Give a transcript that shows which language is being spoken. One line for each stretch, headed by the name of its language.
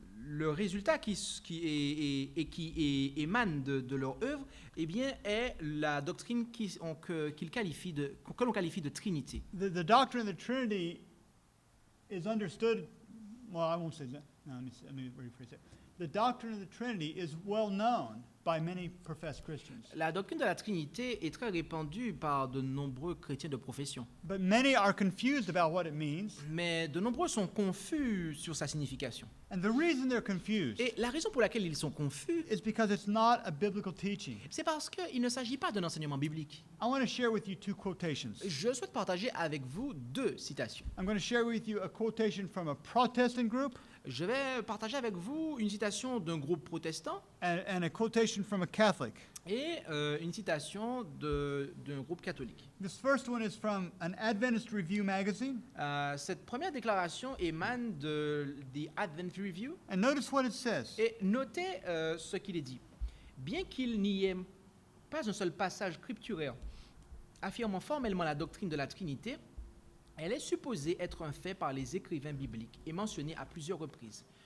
French: le résultat qui émane de leur œuvre, eh bien, est la doctrine que l'on qualifie de Trinité.
English: The doctrine of the Trinity is understood. Well, I won't say that. No, let me rephrase it. The doctrine of the Trinity is well known by many professed Christians.
French: La doctrine de la Trinité est très répandue par de nombreux chrétiens de profession.
English: But many are confused about what it means.
French: Mais de nombreux sont confus sur sa signification.
English: And the reason they're confused
French: Et la raison pour laquelle ils sont confus,
English: is because it's not a biblical teaching.
French: c'est parce qu'il ne s'agit pas d'un enseignement biblique.
English: I want to share with you two quotations.
French: Je souhaite partager avec vous deux citations.
English: I'm going to share with you a quotation from a Protestant group
French: Je vais partager avec vous une citation d'un groupe protestant
English: and a quotation from a Catholic.
French: et une citation d'un groupe catholique.
English: This first one is from an Adventist Review magazine.
French: Cette première déclaration émane de The Advent Review.
English: And notice what it says.
French: Et notez ce qu'il est dit. Bien qu'il n'y ait pas un seul passage scripturaire affirmant formellement la doctrine de la Trinité, elle est supposée être un fait par les écrivains bibliques et mentionnée à plusieurs reprises.